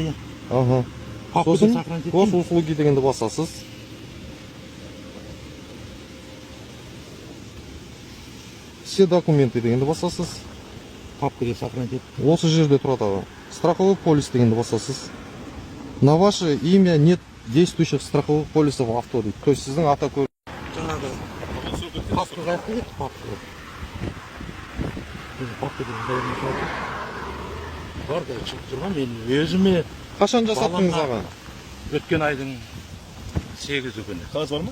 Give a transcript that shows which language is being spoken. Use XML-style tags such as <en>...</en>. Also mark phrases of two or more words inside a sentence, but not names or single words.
<kk>Иә. Аха. Сосын госуслуги дегенді басасыз.</kk> <ru>Все документы</ru> <kk>дегенді басасыз. Папкаға сохранить. Осы жерде тұрады, аға.</kk> <ru>Страховой полис</ru> <kk>дегенді басасыз.</kk> <ru>На ваше имя нет действующих страховых полисов в авто. То есть</ru> <kk>сіздің автокөлік. Жаңағы папкаға айтты, папка. Папкадан бәрін бар да шығып тұрған, мен өзіме Қашан жасаттыңыз, аға? өткен айдың 8-і күні. Қағаз бар ма?</kk>